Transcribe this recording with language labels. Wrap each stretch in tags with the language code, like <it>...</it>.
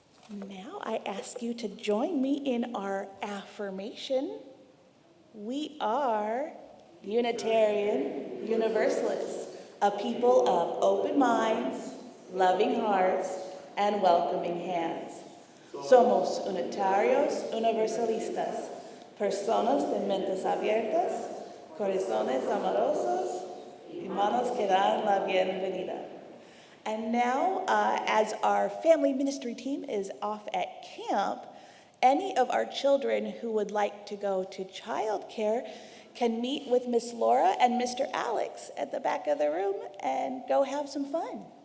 <en>Now I ask you to join me in our affirmation. We are Unitarian Universalists, a people of open minds, loving hearts, and welcoming hands.</en> <es>Somos unitarios universalistas, personas de mentes abiertas, corazones amorosos, y manos que dan la bienvenida.</es> <en>And now, as our family ministry team is off at camp, any of our children who would like to go to childcare can meet with Miss Laura and Mr. Alex at the back of the room and go have some fun.</en>